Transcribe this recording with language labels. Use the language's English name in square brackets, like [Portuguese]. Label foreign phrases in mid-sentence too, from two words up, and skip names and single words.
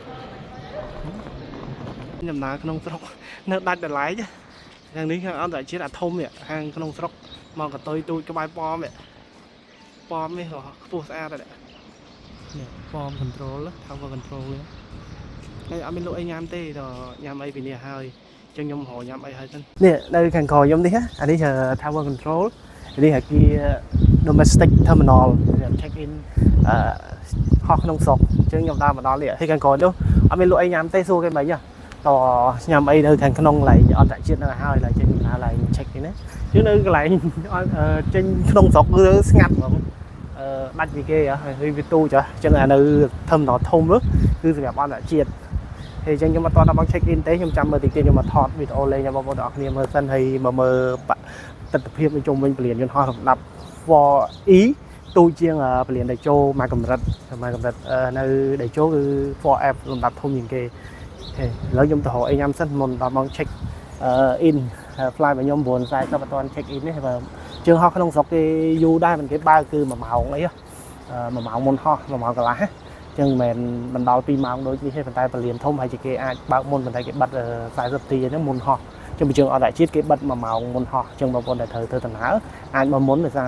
[Khmer] ដំណើរក្នុងស្រុកនៅដាច់ដライខាងនេះខាងអន្តរជាតិអាធំនេះខាងក្នុងស្រុកមកកតុយទូចក្បែរប៉មនេះប៉មនេះខ្ពស់ស្អាតដែរនេះប៉ម [English] control tower [Khmer] control នេះ អត់មានលក់អីញ៉ាំទេដល់ញ៉ាំអីពីនេះហើយចឹងខ្ញុំរកញ៉ាំអីហើយសិននេះនៅខាងក្រោយខ្ញុំនេះអានេះ [English] tower control [Khmer] នេះគេ [English] domestic terminal check in [Khmer] ហោះ ក្នុងស្រុកចឹងខ្ញុំដើរមកដល់នេះហើយខាងក្រោយនោះអត់មានលក់អីញ៉ាំទេសួរគេមិនហ៎តញ៉ាំអីនៅខាងក្នុងកន្លែងអន្តរជាតិនៅហើយឡើយចេញកន្លែង [English] check in [Khmer] ណាchứនៅកន្លែងចេញក្នុងស្រុកគឺស្ងាត់ហ្មងដាច់ពីគេហើយវាទូចចឹងអានៅ terminal ធំនោះគឺសម្រាប់អន្តរជាតិហើយចឹងខ្ញុំអត់តដល់មក [English] check in [Khmer] ទេខ្ញុំចាំមើលតិចទៀតខ្ញុំមកថតវីដេអូលេងឲ្យបងប្អូនទាំងអស់គ្នាមើលសិនហើយមកមើលទិដ្ឋភាពជុំវិញពលានយន្តហោះសម្រាប់ 4E ទូជាងពលានដេជោមកកម្រិតនៅដេជោគឺ 4F លំដាប់ធំជាងគេឥឡូវខ្ញុំទៅរកអីញ៉ាំសិនមុនដល់មក [English] check in fly [Khmer] របស់ខ្ញុំ 9:40 អត់ទាន់ [English] check in [Khmer] ទេបើជើងហោះក្នុងស្រុកគេយូ រដែរមិនគេបើកគឺ1ម៉ោងអី1ម៉ោងមុនហោះ1ម៉ោងកន្លះចឹងមិនមែនមិនដល់2ម៉ោងដូចនេះទេប៉ុន្តែពលានធំហើយជាគេអាចបើកមុនប៉ុន្តែគេ បិទ40នាទីហ្នឹងមុនហោះចឹងពីជើងអន្តរជាតិគេបិទ1ម៉ោងមុនហោះចឹងបងប្អូនដែលត្រូវធ្វើដំណើរអាចមកមុនដោយសារ